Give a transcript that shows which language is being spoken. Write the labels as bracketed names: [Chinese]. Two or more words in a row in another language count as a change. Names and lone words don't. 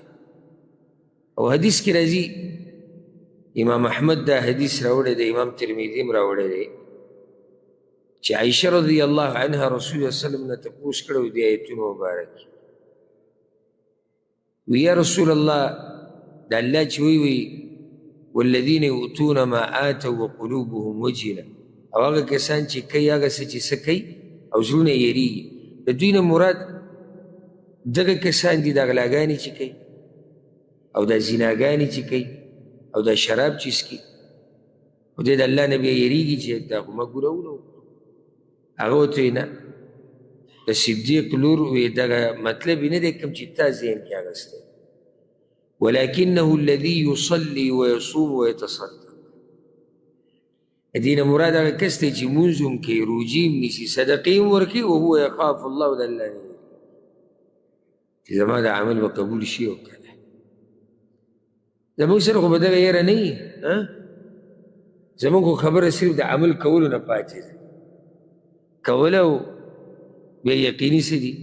[Pashto] او حدیث کې راځي، امام احمد دا حدیث راوړی دی، امام ترمذي هم راوړی دی، چې عایشه [Arabic] رضی الله عنها [Pashto] رسول الله [Arabic] صلی الله علیه وسلم [Pashto] نه تپوس کړی و دې ایتونو مبارک، وی یا رسول الله دا الله چې وی [Arabic] والذین یؤتون ما آتوا وقلوبهم وجله، [Pashto] او هغه کسان چې کوي هغه څه چې څه کوي او زړونه یې یریږي، د دوی نه مراد دغه کسان دي دا غلاګانې چې کوي او دا زناګانې چې کوي او دا شراب چې څکي، او دی د الله نه بیا یریږي چې دا خو ما ګناهونه وکړو. هغه ورته وایي نه، د صدیق لور وی دغه مطلب یې نه دی کوم چې تا ذهن کې اخیستی، [Arabic] ولکنه الذي يصلي ويصوم ويتصدق. [Pashto] دې نه مراد هغه کس دی چې مونځ هم کوي، روجې هم نیسي، صدقې هم ورکوي، [Arabic] وهو یخاف الله، [Pashto] د الله نه چې زما د عمل به قبول شي او که نه. زمونږ سره خو به دغه یره نه وي، زمونږ خو خبره صرف د عمل کولو نه پاتې ده، کول او بیا یقیني څه دي.